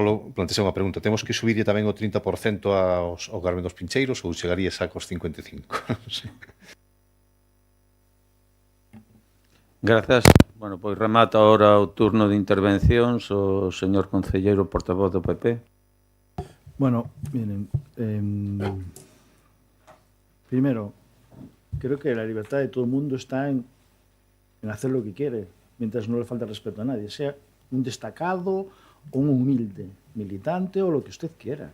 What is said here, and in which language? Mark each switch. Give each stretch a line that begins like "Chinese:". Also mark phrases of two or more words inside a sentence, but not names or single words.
Galician: Solo plantexei unha pregunta. Temos que subirlle tamén o 30% ao Carmen dos Pincheiros ou chegaría xa cos 55%?
Spanish: Sí. Gracias.
Galician: Bueno, pois remata ahora o turno de intervencións o señor concelleiro portavoz do PP.
Spanish: Bueno, miren, primero, creo que la libertad de todo el mundo está en hacer lo que quiere, mientras no le falta respeto a nadie, sea un destacado o un humilde militante o lo que usted quiera.